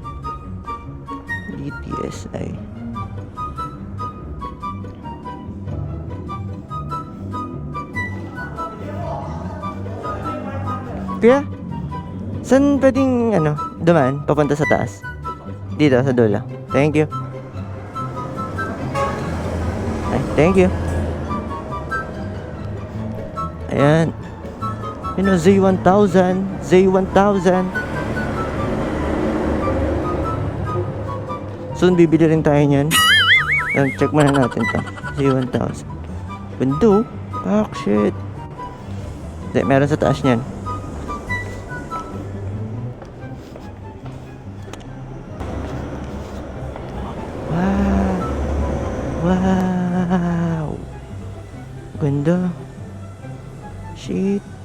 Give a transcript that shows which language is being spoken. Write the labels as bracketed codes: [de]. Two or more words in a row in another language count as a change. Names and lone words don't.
[tl] DTSI. Kaya saan pwedeng dumaan papunta sa taas? Dito sa dulo. [en] Thank you. Ay, thank you. [tl] Ayan. Z1000. Soon bibili rin tayo niyan. Check muna natin to. Z1000. Ganda. Shit. Meron sa taas niyan. [en] Wow. [tl] Ganda. Shit.